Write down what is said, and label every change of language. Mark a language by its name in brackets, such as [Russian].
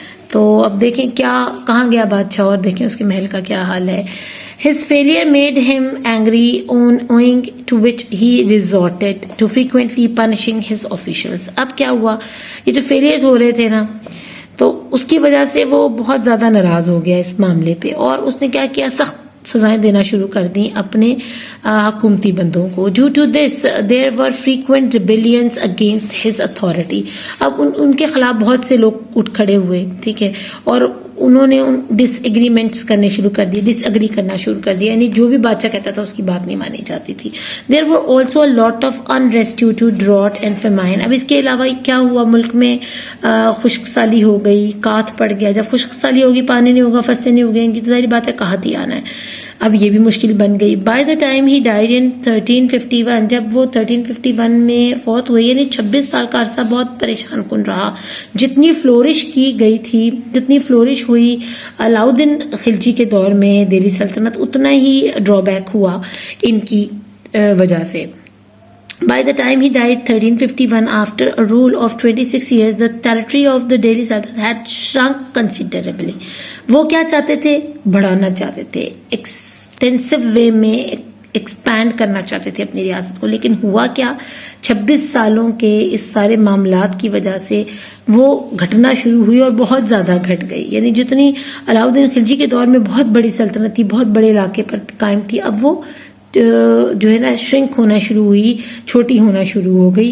[Urdu] تو اب دیکھیں کیا کہاں گیا بادشاہ اور دیکھیں اس کے محل کا کیا حال ہے. [English] His failure made him angry owing to which he resorted to frequently punishing his officials. [Urdu] اب کیا ہوا، یہ جو فیلیئرز ہو رہے تھے نا تو اس کی وجہ سے وہ بہت زیادہ ناراض ہو گیا اس معاملے پہ، اور اس نے کیا کیا، سخت سزائیں دینا شروع کر دیں اپنے حکومتی بندوں کو. [English] Due to this there were frequent rebellions against his authority. [Urdu] اب ان کے خلاف بہت سے لوگ اٹھ کھڑے ہوئے، ٹھیک ہے، اور انہوں نے ڈس ایگریمنٹس کرنے شروع کر دیے، ڈس ایگری کرنا شروع کر دیا، یعنی جو بھی بادشاہ کہتا تھا اس کی بات نہیں مانی جاتی تھی. [English] There were also a lot of unrest due to drought and famine. [Urdu] اب اس کے علاوہ کیا ہوا، ملک میں خشک سالی ہو گئی، قحط پڑ گیا. جب خشک سالی ہوگی، پانی نہیں ہوگا، فصلیں نہیں ہوگی، ان کی تو ظاہری بات ہے قحط ہی آنا ہے. اب یہ بھی مشکل بن گئی. [English] by the time he died in 1351، [Urdu] جب وہ 1351 میں فوت ہوئے، یعنی 26 سال کا عرصہ بہت پریشان کن رہا. جتنی فلورش کی گئی تھی، جتنی فلورش ہوئی علاؤدین خلجی کے دور میں دہلی سلطنت، اتنا ہی ڈرا بیک ہوا ان کی وجہ سے. [English] By the time he died 1351, after a rule of 26 years, the territory of the Delhi Sultanate had shrunk considerably. [Urdu] وہ کیا چاہتے تھے، بڑھانا چاہتے تھے، ایکسٹینسو وے میں ایکسپینڈ کرنا چاہتے تھے اپنی ریاست کو. لیکن ہوا کیا، 26 سالوں کے اس سارے معاملات کی وجہ سے وہ گھٹنا شروع ہوئی اور بہت زیادہ گھٹ گئی. یعنی جتنی علاؤدین خلجی کے دور میں بہت بڑی سلطنت تھی، بہت بڑے علاقے پر قائم تھی، اب وہ جو ہے نا شرنک ہونا شروع ہوئی، چھوٹی ہونا شروع ہو گئی.